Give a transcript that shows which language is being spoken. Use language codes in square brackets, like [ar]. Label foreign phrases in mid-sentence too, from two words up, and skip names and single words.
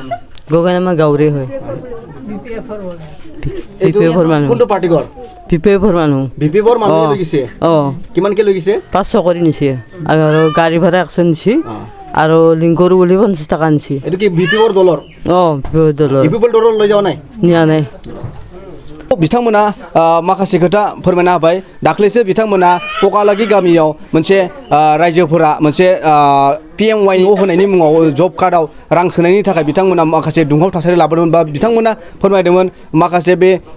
[as] গগনে আমাৰ গাঁৱৰে হয় বিপিএফৰ মানুহ কোনটো পাৰ্টি ঘৰ বিপিএফৰ মানুহ লৈ গৈছে কিমান কে লৈ গৈছে 500 কৰি নিছে আৰু গাড়ী ভাড়া 100 নিছে আৰু লিংকৰো বুলি 50 টকা নিছে এটো কি বিপিএফৰ দলৰ বিপিএফৰ দলৰ লৈ যাও নাই নিয়া নাই [brx] बिथांमोना माखासे खोथा फोरमायना होबाय दाख्लैसो बिथांमोना पकालागि गामियाव मोनसे रायजोफोरा मोनसे PMY न' होनायनि मुङाव जब कार्डआव रां सोनायनि थाखाय बिथांमोना माखासे दुंहाव थासारि लाबोदोंमोन बा बिथांमोना फोरमायदोंमोन माखासे बे